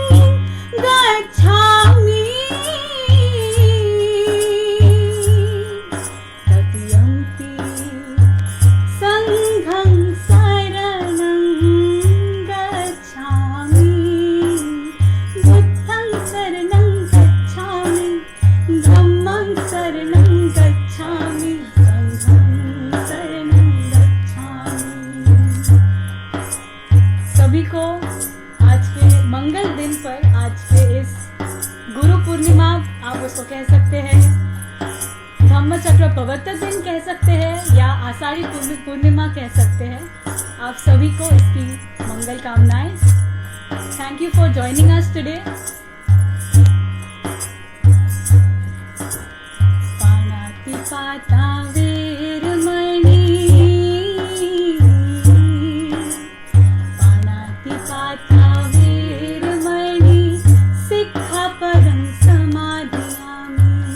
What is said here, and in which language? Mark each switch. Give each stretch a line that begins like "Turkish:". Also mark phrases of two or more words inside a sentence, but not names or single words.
Pali: गच्छामि तृतीयंपि संघं शरणं गच्छामि बुद्धं शरणं गच्छामि धम्मं शरणं गच्छामि संघं शरणं गच्छामि।
Hindi: सभी को आज के मंगल दिन पर, आज के इस गुरु पूर्णिमा आप उसको कह सकते हैं, धम्म चक्र प्रवर्तक दिन कह सकते हैं या आषाढ़ी पूर्णिमा कह सकते हैं। आप सभी को इसकी मंगल कामनाएं।
English: thank you for joining us today.
Pali: पानातिपाता वीरमणि पानातिपाता वीरमणि सिक्खापदं समादयामि